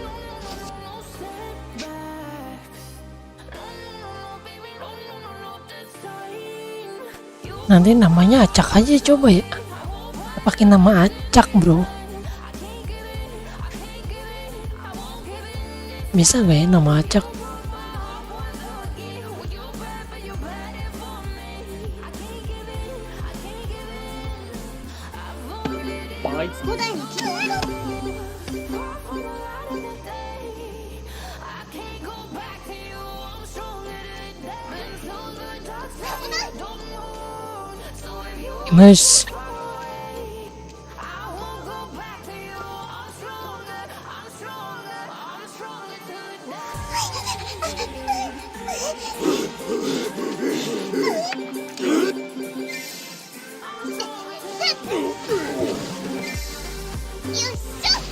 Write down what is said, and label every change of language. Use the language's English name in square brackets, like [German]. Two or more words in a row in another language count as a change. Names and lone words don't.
[English] No setbacks. No, baby, no, this time. You [Indonesian] Nanti namanya acak aja coba ya. Pakai nama acak bro. Bisa gak ya nama acak? [Japanese] 古代の記憶が [English] I can't go back to you. I'm stronger than that. Been so good, dark side. Don't know. So if you Mas I won't go back to you. I'm stronger. I'm stronger. I'm stronger today. [Japanese] よっしゃ。